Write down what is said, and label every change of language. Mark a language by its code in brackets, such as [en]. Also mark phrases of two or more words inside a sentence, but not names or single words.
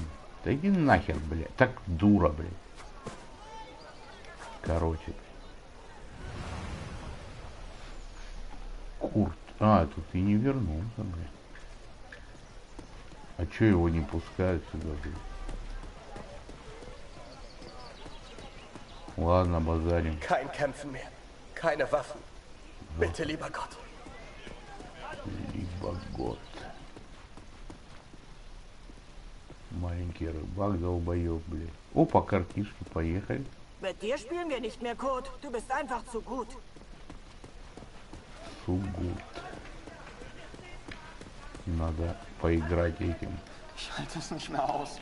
[ru] Да иди нахер, блядь. Так дура, блядь. Короче. Курт. А, тут и не вернулся, блядь. А чё его не пускают сюда, блядь? Ладно, базарим. [de] Kein Kämpfen mehr. Keine Waffen. Bitte, lieber Gott. [ru] Либо год. Маленький рыбак, долбоёб, блядь. Опа, картишки, поехали. [de] Mit dir spielen wir nicht mehr, Kurt. Du bist einfach zu gut. Zu gut. [ru] Надо поиграть этим. [de] Ich halte es nicht mehr aus.